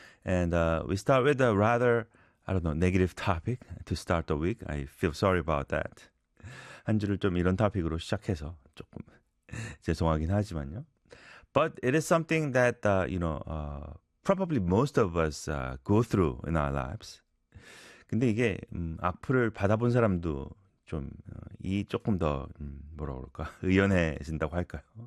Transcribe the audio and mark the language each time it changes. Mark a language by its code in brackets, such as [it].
[en] And we start with a rather, I don't know, negative topic to start the week. I feel sorry about that. [ko] 한 주를 좀 이런 topic으로 시작해서 조금 죄송하긴 하지만요. [en] But it is something that, you know, probably most of us go through in our lives. [ko] 근데 이게 악플을 받아본 사람도 좀 이 조금 더 뭐라고 그럴까 의연해진다고 할까요?